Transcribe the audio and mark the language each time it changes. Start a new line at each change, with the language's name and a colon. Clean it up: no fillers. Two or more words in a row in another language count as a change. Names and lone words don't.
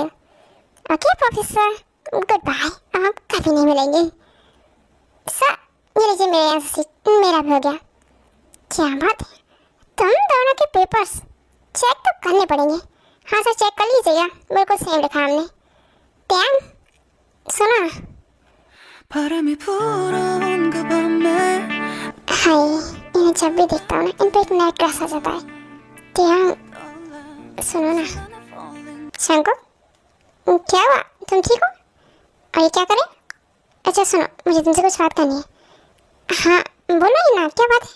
English: okay professor, good bye,
Hindi: अब कभी नहीं मिलेंगे। सर, ये लीजिए मेरे
English: answer sheet,
Hindi: मेरा भी हो गया। क्या बात है, तुम दोनों के
English: papers check
Hindi: तो करने पड़ेंगे। हाँ सर, चेक कर लीजिएगा, बिल्कुल सेम लिखा हमने। टैन, सुना?
Korean: 바람이 불어온 그 밤에
Hindi: हाय, इन्हें जब भी देखता हूँ ना, इन पे एक नया क्रश आ जाता है। टैन, सुनो ना। शंको, क्या हुआ, तुम ठीक हो? और ये क्या करें? अच्छा सुनो, मुझे तुमसे कुछ बात करनी है। हाँ बोलो ही ना, क्या बात है?